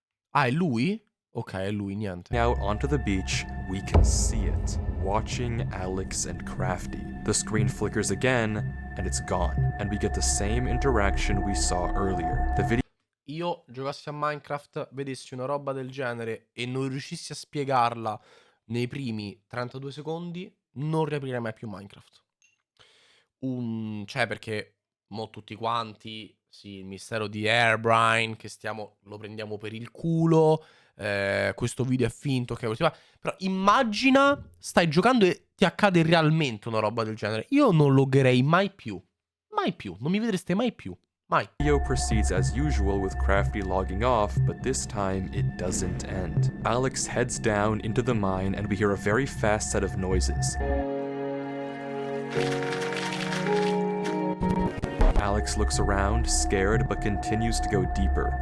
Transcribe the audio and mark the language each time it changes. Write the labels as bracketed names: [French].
[Italian] Ah, è lui? Ok, è lui, niente. [English] Out onto the beach, we can see it, watching Alex and Crafty. The screen flickers again, and it's gone, and we get the same interaction we saw earlier. The video [Italian] Io giocassi a Minecraft, vedessi una roba del genere e non riuscissi a spiegarla nei primi 32 secondi, non riaprirei mai più Minecraft. Cioè, perché mo tutti quanti Sì, il mistero di Herobrine, che lo prendiamo per il culo, questo video è finto, ok, così va. Però immagina, stai giocando e ti accade realmente una roba del genere. Io non loggerei mai più. Mai più, non mi vedreste mai più. Mai. [English] Video proceeds as usual with Crafty logging off, but this time it doesn't end. Alex heads down into the mine and we hear a very fast set of noises. Alex looks around, scared, but continues to go deeper.